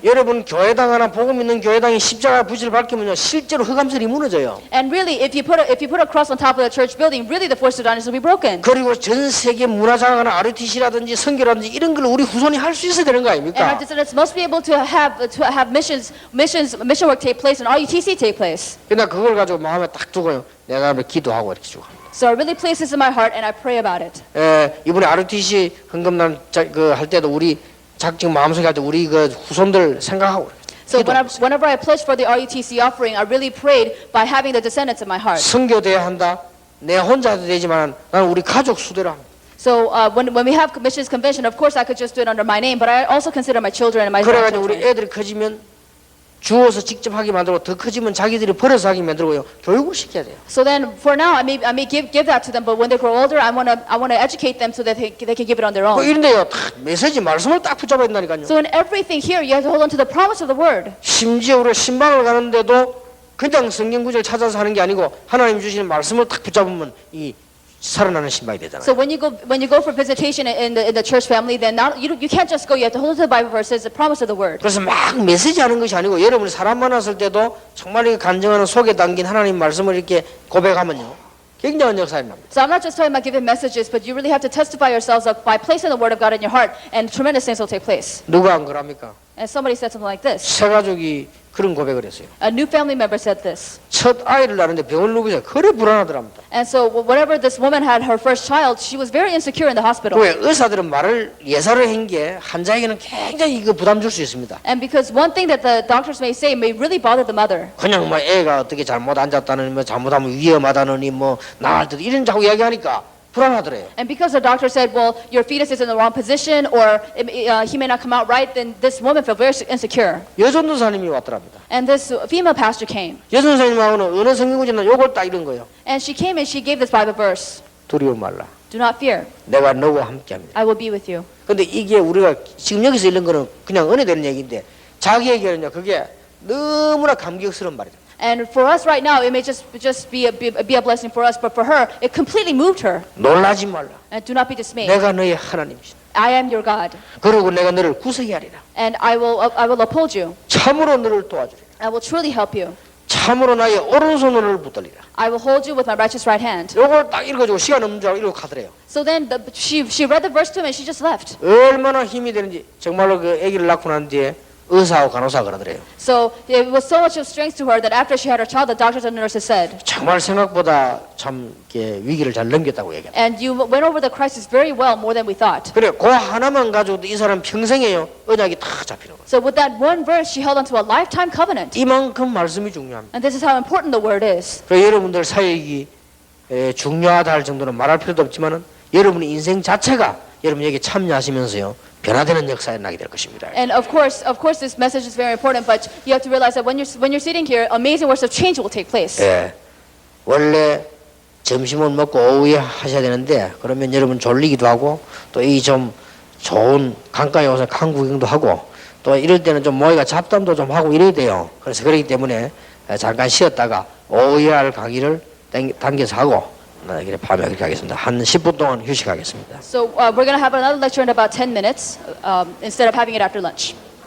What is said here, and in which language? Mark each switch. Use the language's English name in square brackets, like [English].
[Korean] 여러분 교회당 하나 복음 있는 교회당이 십자가 붓을 밝히면요, 실제로 흑암설이 무너져요. [English] And really, if you put a cross on top of the church building, really the force of darkness will be broken. [Korean] 그리고 전 세계 문화장하나 RUTC라든지 선교라든지 이런 걸 우리 후손이 할 수 있어야 되는 거 [English] And our [Korean] 아닙니까? [English] descendants must be able to have mission work take place and RUTC take place. [Korean] 그러나 그걸 가지고 마음에 딱 두고요, 내가 기도하고 이렇게 주고. [English] So I really place this in my heart and I pray about it. [Korean] 이번에 RUTC 헌금날 할 때도 우리 지금 마음속에 할 때 우리 그 후손들 생각하고 그래요. [English] So whenever I pledged for the RUTC offering, I really prayed by having the descendants in my heart. [Korean] 선교돼야 한다. 내 혼자 해도 되지만 나는 우리 가족 수대로 합니다. [English] So when we have missions convention, of course I could just do it under my name, but I also consider my children and my [Korean] 그래가지고 우리 [English] grandchildren. [Korean] 애들이 커지면 주워서 직접 하게 만들고 더 커지면 자기들이 벌어서 하게 만들고요. 교육을 시켜야 돼요. [English] So then for now I may give that to them, but when they grow older, I want to educate them so that they can give it on their 뭐 own. [Korean] 이런데요, 다 메시지 말씀을 딱 붙잡아야 된다니까요. [English] So in everything here, you have to hold on to the promise of the word. [Korean] 심지어 우리 신방을 가는데도 그냥 성경 구절 찾아서 하는 게 아니고 하나님 주시는 말씀을 딱 붙잡으면 이 살아나는 신방이 되잖아요. [English] So when you go for visitation in the church family, then you can't just go. You have to hold on to the Bible verses, the promise of the word. [Korean] 그래서 막 메시지 하는 것이 아니고 여러분이 사람 만났을 때도 정말 이 간증하는 속에 담긴 하나님 말씀을 이렇게 고백하면요, 굉장한 역사가 납니다. [English] So I'm not just talking about giving messages, but you really have to testify yourselves up by placing the word of God in your heart, and tremendous things will take place. [Korean] 누가 안 그럽니까? [English] And somebody said something like this. [Korean] 새 가족이 그런 고백을 했어요. [English] A new family member said this. [Korean] 첫 아이를 낳는데 병을 누비자 그래 불안하더랍니다. [English] And so whenever this woman had her first child, she was very insecure in the hospital. [Korean] 왜 의사들은 말을 예사를 한 게 환자에게는 굉장히 이거 부담 줄 수 있습니다. [English] And because one thing that the doctors may say may really bother the mother. [Korean] 그냥 뭐 애가 어떻게 잘못 앉았다느니 뭐 잘못하면 위험하다느니 뭐 나을 듯 이런 자꾸 이야기하니까 불안하더래요. [English] And because the doctor said, well, your fetus is in the wrong position or he may not come out right, then this woman felt very insecure. [Korean] 여전도사님이 왔더랍니다. [English] And this female pastor came. [Korean] 여전도사님하고는 어느 성경구절은 요걸 딱 이런 거예요. [English] And she came and she gave this Bible verse. [Korean] 두려워 말라. [English] Do not fear. [Korean] 내가 너와 함께합니다. [English] I will be with you. [Korean] 근데 이게 우리가 지금 여기서 읽는 거는 그냥 은혜되는 얘기인데 자기에게는요 그게 너무나 감격스러운 말이죠. [English] And for us right now, it may just be a blessing for us, but for her, it completely moved her. [Korean] 놀라지 말라. [English] And do not be dismayed. [Korean] 내가 너의 하나님이시다. [English] I am your God, [Korean] 그러고 내가 너를 구속히 하리라. [English] and I will uphold you. [Korean] 참으로 너를 도와주리라. [English] I will truly help you. [Korean] 참으로 나의 오른손을 붙들리라. [English] I will hold you with my righteous right hand. [Korean] 요걸 딱 읽어주고 시간 없는 줄 알고 이러고 가더래요. [English] So then she read the verse to him and she just left. [Korean] 얼마나 힘이 되는지 정말로 그 아기를 낳고 난 뒤에 의사하고 간호사가 그러더래요. [English] So it was so much of strength to her that after she had her child, the doctors and nurses said, [Korean] 정말 생각보다 참 이렇게 위기를 잘 넘겼다고 얘기합니다. [English] and you went over the crisis very well, more than we thought. [Korean] 그래, 그 하나만 가지고도 이 사람 평생에요 언약이 다 잡히는 거예요. [English] So with that one verse, she held onto a lifetime covenant. [Korean] 이만큼 말씀이 중요합니다. [English] And this is how important the word is. [Korean] 그래, 여러분들 사역이 중요하다 할 정도는 말할 필요도 없지만은 여러분의 인생 자체가 여러분에게 참여하시면서요 변화되는 역사에 나게 될 것입니다. [English] And of course, this message is very important. But you have to realize that when you're sitting here, amazing works of change will take place. [Korean] 예, 원래 점심은 먹고 오후에 하셔야 되는데 그러면 여러분 졸리기도 하고 또 이 좀 좋은 강가에 와서 강 구경도 하고 또 이럴 때는 좀 모이가 잡담도 좀 하고 이래야 돼요. 그래서 그렇기 때문에 잠깐 쉬었다가 오후에 할 강의를 당겨서 하고 이렇게 밤에 그렇게 하겠습니다. 한 10분 동안 휴식하겠습니다. [English] So we're going to have another lecture in about 10 minutes instead of having it after lunch.